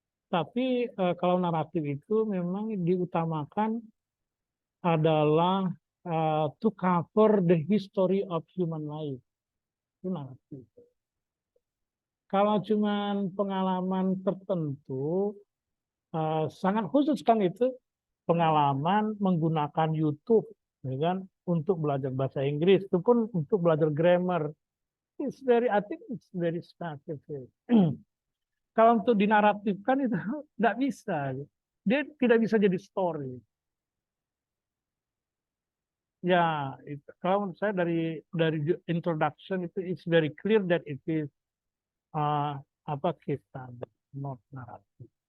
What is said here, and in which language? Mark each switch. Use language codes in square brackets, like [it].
[id] Tapi kalau naratif itu memang diutamakan adalah [en] to cover the history of human life. [id] Itu naratif. Kalau cuman pengalaman tertentu, sangat khusus kan itu, pengalaman menggunakan YouTube, ya kan, untuk belajar bahasa Inggris, itu pun untuk belajar grammar. [en] I think it's very specific. [id] Kalau untuk dinaratifkan itu tidak bisa. Dia tidak bisa jadi story. Ya, kalau menurut saya dari introduction itu [en] is very clear that it is apa case study, not naratif.